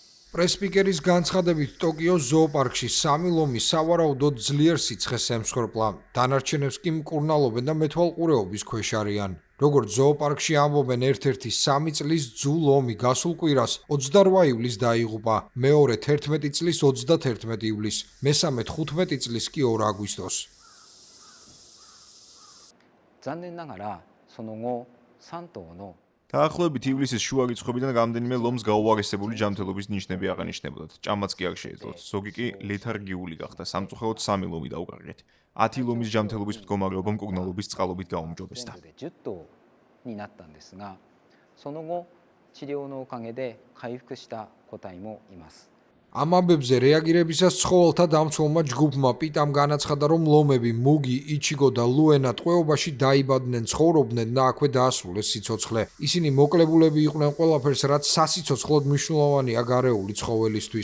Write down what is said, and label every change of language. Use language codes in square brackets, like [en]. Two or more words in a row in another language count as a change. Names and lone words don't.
[ka] პრესპიკერის განცხადებით, ტოკიოს ზოოპარკში 3 ლომი სავარაუდოდ ძლიერ სიცხეს ემსხვერპლა. დანარჩენებს კი მკურნალობენ და მეთვალყურეობის ქვეშ არიან. როგორც ზოოპარკში ამბობენ, ერთ-ერთი 3 წლის ძუ ლომი გასულ კვირას 28 ივლისს დაიღუპა, მეორე 11 წლის 31 ივლისს, მესამე 15 წლის კი 2 აგვისტოს. [ja] 残念ながらその後3頭の [ka] დაახლოებით ივლისის შუა რიცხვებიდან რამდენიმე ლომს გაუარესებული ჯანმრთელობის ნიშნები აღანიშნებოდათ. ჭამაც კი არ შეეძლოთ. ზოგი კი ლეთარგიული გახდა. სამწუხაროდ 3 ლომი დაუკარგეთ. 10 ლომის ჯანმრთელობის მდგომარეობა მკურნალობის წყალობით გაუმჯობესდა. [ja] 10 頭になったんですが、その後治療のおかげで回復した個体もいます。 [ka] ამ ამბებზე რეაგირებისას ცხოველთა დამცველმა ჯგუფმა პიტამ განაცხადა, რომ ლომები მუგი, იჩიგო და ლუენა ტყვეობაში დაიბადნენ, ცხოვრობდნენ და აქვე დაასრულეს სიცოცხლე. ისინი მოკლებულები იყვნენ ყველაფერს, რაც სასიცოცხლოდ მნიშვნელოვანია გარეული ცხოველისთვის.